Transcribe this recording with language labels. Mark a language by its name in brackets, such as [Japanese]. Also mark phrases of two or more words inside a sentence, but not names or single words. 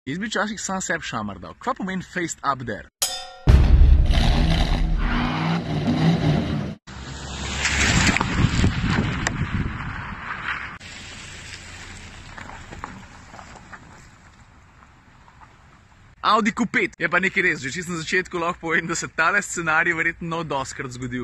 [Slovenian] Jaz bi včasih sam sebi šamar dal. Kva pomeni [English] faced up there? [Slovenian] Audi Q5 je pa nekaj res, že čisto na začetku lahko povem, da se tale scenarij verjetno doskrat zgodil.